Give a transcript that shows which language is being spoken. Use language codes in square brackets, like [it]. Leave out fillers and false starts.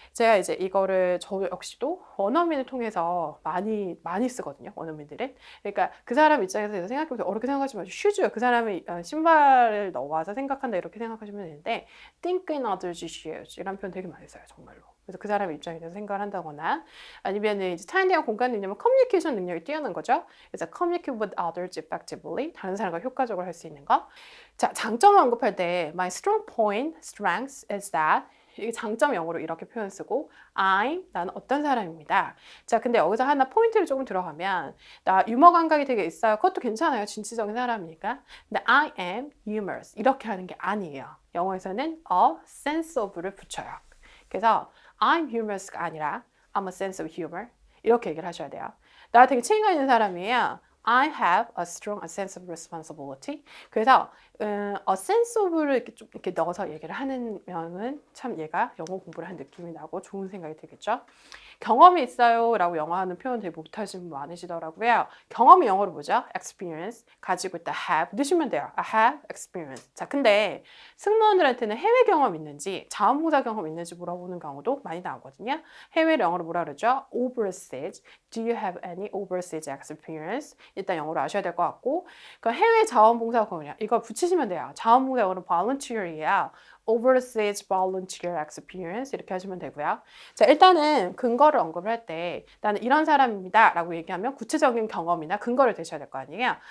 [ko] 제가 이제 이거를 저 역시도 원어민을 통해서 많이 쓰거든요. 원어민들은. 그러니까 그 사람 입장에서 생각해보세요. 어렵게 생각하지 마시고 shoes. 그 사람이 신발을 넣어와서 생각한다 이렇게 생각하시면 되는데, [en] think in other shoes [ko] 이런 표현 되게 많이 써요. 정말로. 그래서 그 사람의 입장에 대해서 생각을 한다거나, 아니면 이제 타인에 대한 공감 능력은 커뮤니케이션 능력이 뛰어난 거죠. [en] 그래서 communicate with others effectively. [ko] 다른 사람과 효과적으로 할 수 있는 거. 자, 장점을 언급할 때 [en] my strong point, strength is that [ko] 이게 장점 영어로 이렇게 표현 쓰고 나는 어떤 사람입니다. 자, 근데 여기서 하나 포인트를 조금 들어가면 나 유머 감각이 되게 있어요. 그것도 괜찮아요. 진취적인 사람이니까. 근데 [en] I am humorous [ko] 이렇게 하는 게 아니에요. 영어에서는 a sense of를 붙여요. 그래서 [en] I'm humorous [ko] 가 아니라 [en] I'm a sense of humor [ko] 이렇게 얘기를 하셔야 돼요. 나 되게 책임감 있는 사람이에요. [en] I have a strong sense of responsibility. [ko] 그래서 a sense of를 이렇게 좀 이렇게 넣어서 얘기를 하면은 참 얘가 영어 공부를 한 느낌이 나고 좋은 생각이 들겠죠. 경험이 있어요 라고 영어 하는 표현 되게 못하시는 분 많으시더라고요. 경험이 영어로 뭐죠? experience. 가지고 있다 have. 넣으시면 돼요. [en] I have experience. [ko] 자, 근데 승무원들한테는 해외 경험 있는지 자원봉사 경험 있는지 물어보는 경우도 많이 나오거든요. 해외 영어로 뭐라 그러죠? [en] overseas. Do you have any overseas experience? [ko] 일단 영어로 아셔야 될 것 같고 그러니까 해외 자원봉사 경험이야. 이거 붙이시면 돼요. 자원봉사 영어로 volunteer이에요. [en] overseas volunteer experience [ko] 이렇게 하시면 되고요. 자, 일단은 근거를 언급을 할 때 나는 이런 사람입니다 라고 얘기하면 구체적인 경험이나 근거를 대셔야 될 거 아니에요.